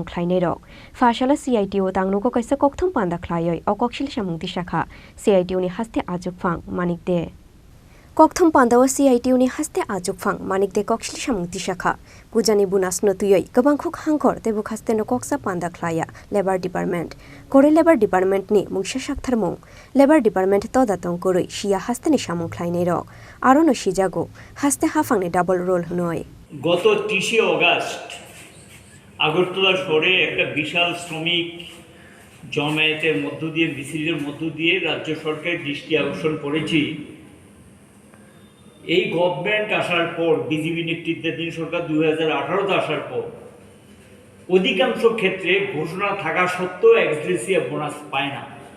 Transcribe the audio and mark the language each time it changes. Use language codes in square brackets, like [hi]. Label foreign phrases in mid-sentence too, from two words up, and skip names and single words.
[trp] khlainai rok fashala CITU tangnuko kaisa kokthum pandakhlaya okoksil samung tisakha CITU ni haste Achukphang Manik de Kokthum pandawa CITU ni haste Achukphang Manik de koksil samung tisakha Pujani bunasno tuye kebangkhuk hangkhor tebu haste no koksa pandakhlaya [en] Labor Department [trp] Kwrwi [en] Labor Department [trp] ni Mungsa Saktharmung [en] Labor Department [trp] to datong Kwrwi sia haste ni samung khlainai rok aro no sijago haste hafang ni [en] double role [trp] hnoi [bn] গত 30 অগাস্ট আগরতলা শহরে একটা বিশাল শ্রমিক জমায়েতের মধ্য দিয়ে মিছিলের মধ্য দিয়ে রাজ্য সরকারের দৃষ্টি আকর্ষণ করেছি এই গভর্নমেন্ট আসার পর বিজেপি নেতৃত্বাধীন সরকার 2018তে আসার পর অধিকাংশ ক্ষেত্রে ঘোষণা থাকা সত্ত্বেও [en] ex gratia bonus [bn] পায় না